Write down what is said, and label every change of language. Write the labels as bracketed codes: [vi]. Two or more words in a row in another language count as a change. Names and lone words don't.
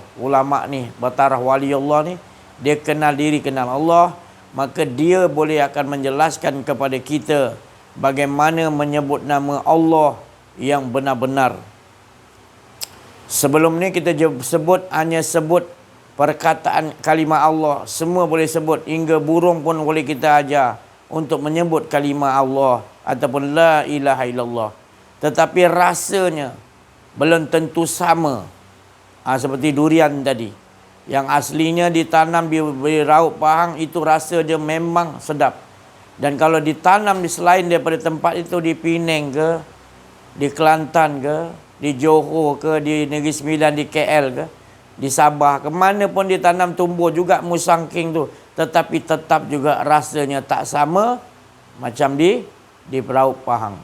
[ms] Ulama ni, bertaraf wali Allah ni, dia kenal diri, kenal Allah, maka dia boleh akan menjelaskan kepada kita bagaimana menyebut nama Allah yang benar-benar. Sebelum ni kita hanya sebut perkataan kalimah Allah, semua boleh sebut, hingga burung pun boleh kita ajar untuk menyebut kalimah Allah ataupun [ar] لا إله إلا الله. [ms] Tetapi rasanya belum tentu sama. Seperti durian tadi, yang aslinya ditanam di Raub Pahang, itu rasa dia memang sedap. Dan kalau ditanam di selain daripada tempat itu, di Penang ke, di Kelantan ke, di Johor ke, di Negeri Sembilan, di KL ke, di Sabah ke, mana pun ditanam tumbuh juga musangking tu, tetapi tetap juga rasanya tak sama macam di Raub Pahang.